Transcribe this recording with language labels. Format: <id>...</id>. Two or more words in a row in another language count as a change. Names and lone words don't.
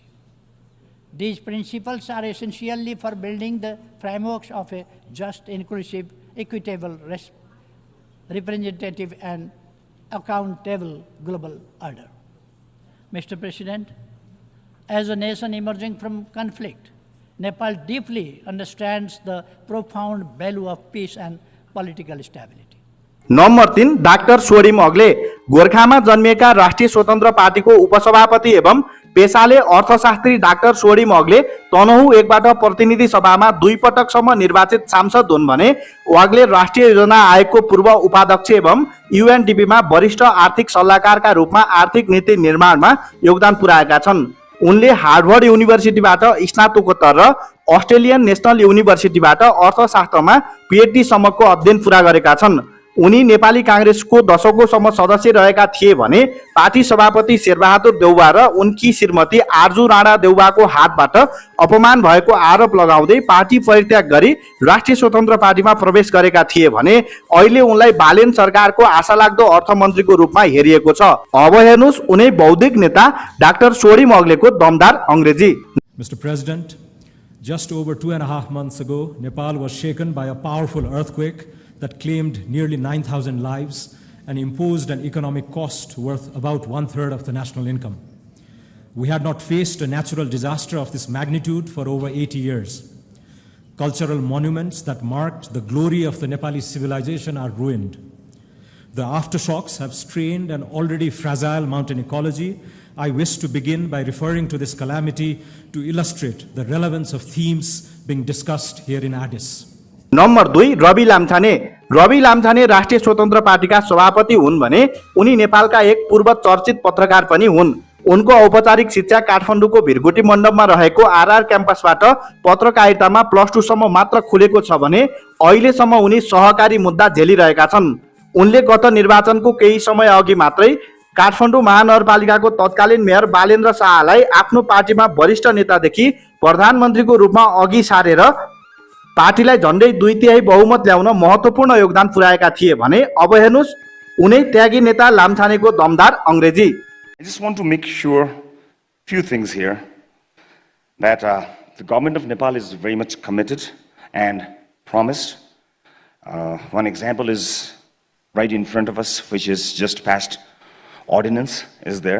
<en>These principles are essential for building the frameworks of a just, inclusive, equitable, representative and accountable global order. Mr. President, as a nation emerging from conflict, Nepal deeply understands the profound value of peace and political stability.</en> <ne>नम्बर 3 डाक्टर सोडिम अग्ले गोर्खामा जन्मिएका राष्ट्रिय स्वतन्त्र पार्टीको उपसभापति एवं पेशाले अर्थशास्त्री डाक्टर सोडिम अग्ले तनहुँ 1 बाट प्रतिनिधि सभामा 2 पटकसम्म निर्वाचित सांसद हुन् भने अग्ले राष्ट्रिय योजना आयोगको पूर्व उपाध्यक्ष एवं युएनडीपीमा वरिष्ठ आर्थिक सल्लाहकारका रूपमा आर्थिक नीति निर्माणमा योगदान पुर्याएका छन्। उनले हार्वर्ड युनिभर्सिटीबाट स्नातकोत्तर र अस्ट्रेलियन नेशनल युनिभर्सिटीबाट अर्थशास्त्रमा पीएचडी सम्मको अध्ययन पुरा गरेका छन्। उनी नेपाली काङ्ग्रेसको दशकौँसम्म सदस्य रहेका थिए भने पार्टी सभापति शेरबहादुर देउवा र उनकी श्रीमती आर्जु राणा देउवाको हातबाट अपमान भएको आरोप लगाउँदै पार्टी परित्याग गरी राष्ट्रिय स्वतन्त्र पार्टीमा प्रवेश गरेका थिए भने अहिले उनलाई बालेन सरकारको आशालाग्दो अर्थमन्त्रीको रूपमा हेरिएको छ। अब हेर्नुहोस् उनै बौद्धिक नेता डाक्टर सोडिम अग्लेको दमदार अङ्ग्रेजी।</ne> <en>Mr. President, just over 2.5 months ago, Nepal was shaken by a powerful earthquake that claimed nearly 9,000 lives and imposed an economic cost worth about 1/3 of the national income. We had not faced a natural disaster of this magnitude for over 80 years. Cultural monuments that marked the glory of the Nepali civilization are ruined. The aftershocks have strained an already fragile mountain ecology. I wish to begin by referring to this calamity to illustrate the relevance of themes being discussed here in Addis.</en> <ne>नम्बर 2 रवि लामछाने। रवि लामछाने राष्ट्रिय स्वतन्त्र पार्टीका सभापति हुन् भने उनी नेपालका एक पूर्व चर्चित पत्रकार पनि हुन्। उनको औपचारिक शिक्षा काठमाडौँको भिरगुटी मण्डपमा रहेको आरआर क्याम्पसबाट पत्रकारितामा +2 सम्म मात्र खुलेको छ भने अहिलेसम्म उनी सहकारी मुद्दा झेलिरहेका छन्। उनले गत निर्वाचनको केही समय अघि मात्रै काठमाडौँ महानगरपालिकाको तत्कालीन मेयर बालेन्द्र शाहलाई आफ्नो पार्टीमा वरिष्ठ नेतादेखि प्रधानमन्त्रीको रूपमा अघि सारेर पार्टीलाई झन्डै 2/3 बहुमत ल्याउन महत्त्वपूर्ण योगदान पुर्याएका थिए भने अब हेर्नुहोस् उनै त्यागी नेता लामछानेको दमदार अङ्ग्रेजी।</ne> <en>I just want to make sure few things here that the government of Nepal is very much committed and promised. One example is right in front of us, which is just passed ordinance is there.</en>